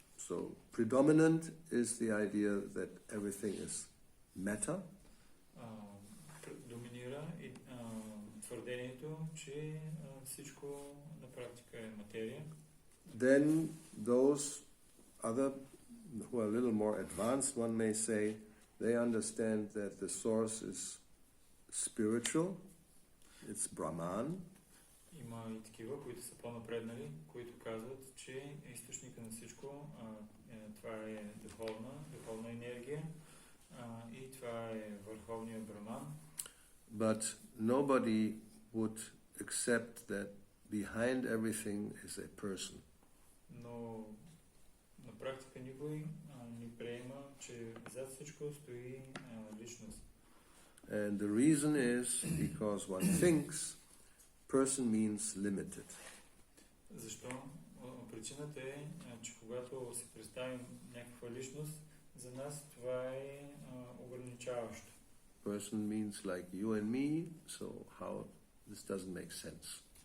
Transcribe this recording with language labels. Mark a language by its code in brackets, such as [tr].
[en] So predominant is the idea that everything is matter. [bg] Доминира и твърдението, че всичко на практика е материя. [en] Then those other who are a little more advanced, one may say, they understand that the source is spiritual, it's Brahman. [bg] Има и такива, които са по-напреднали, които казват, че източника на всичко, това е духовна енергия и това е върховният Браман. [en] But nobody would accept that behind everything is a person. [bg] Но на практика никой не приема, че зад всичко стои личност. [en] And the reason is because one thinks person means limited. [bg] Защо? Причината е, че когато си представим някаква личност, за нас това е ограничаващо. [en] Person means like you and me, so how this doesn't make sense.